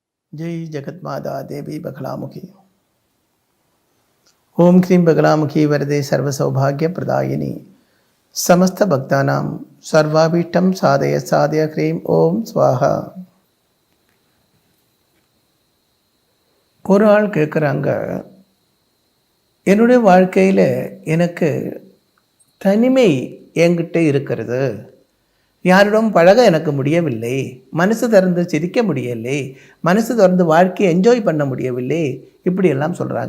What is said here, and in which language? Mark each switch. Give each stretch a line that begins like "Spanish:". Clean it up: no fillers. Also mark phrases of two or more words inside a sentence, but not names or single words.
Sanskrit: जय जगन्माता देवी बगलामुखी। ओम क्रीं बगलामुखी वरदे सर्वसौभाग्य प्रदायिनी समस्त भक्तानां सर्वाभीष्टं साधय साधय क्रीं ओम स्वाहा।
Tamil: ஒரு ஆள் கேட்குறாங்க, என்னுடைய வாழ்க்கையில் எனக்கு தனிமை என்கிட்ட இருக்கிறது, யாரிடம் பழக எனக்கு முடியவில்லை, மனசு திறந்து சிரிக்க முடியவில்லை, மனசு திறந்து வாழ்க்கையை என்ஜாய் பண்ண முடியவில்லை, இப்படியெல்லாம் சொல்கிறாங்க.